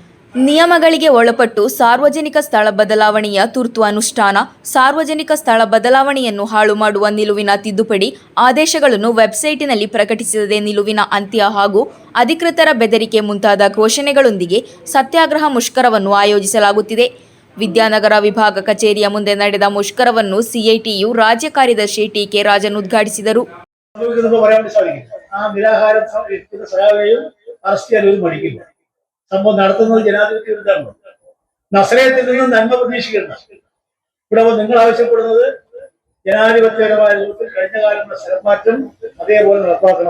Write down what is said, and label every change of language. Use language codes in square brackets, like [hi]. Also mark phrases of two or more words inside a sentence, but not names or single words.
[kn] ನಿಯಮಗಳಿಗೆ ಒಳಪಟ್ಟು ಸಾರ್ವಜನಿಕ ಸ್ಥಳ ಬದಲಾವಣೆಯ ತುರ್ತು ಅನುಷ್ಠಾನ, ಸಾರ್ವಜನಿಕ ಸ್ಥಳ ಬದಲಾವಣೆಯನ್ನು ಹಾಳು ಮಾಡುವ ನಿಲುವಿನ ತಿದ್ದುಪಡಿ ಆದೇಶಗಳನ್ನು ವೆಬ್ಸೈಟಿನಲ್ಲಿ ಪ್ರಕಟಿಸದೆ ನಿಲುವಿನ ಅಂತ್ಯ ಹಾಗೂ ಅಧಿಕೃತರ ಬೆದರಿಕೆ ಮುಂತಾದ ಘೋಷಣೆಗಳೊಂದಿಗೆ ಸತ್ಯಾಗ್ರಹ ಮುಷ್ಕರವನ್ನು ಆಯೋಜಿಸಲಾಗುತ್ತಿದೆ. ವಿದ್ಯಾನಗರ ವಿಭಾಗ ಕಚೇರಿಯ ಮುಂದೆ ನಡೆದ ಮುಷ್ಕರವನ್ನು ಸಿಐಟಿಯು ರಾಜ್ಯ ಕಾರ್ಯದರ್ಶಿ ಟಿ.ಕೆ. ರಾಜನ್ ഉദ്ഘാടിಸಿದರು. [ml] സംഭവം നടത്തുന്നത് ജനാധിപത്യ വിരുദ്ധമാണ്. നസ്രയത്തിൽ നിന്നും നന്മ പ്രതീക്ഷിക്കണം. ഇവിടെ നിങ്ങൾ ആവശ്യപ്പെടുന്നത് ജനാധിപത്യപരമായ രൂപത്തിൽ കഴിഞ്ഞ കാലത്തെ സ്ഥലമാറ്റം അതേപോലെ നടപ്പാക്കണം.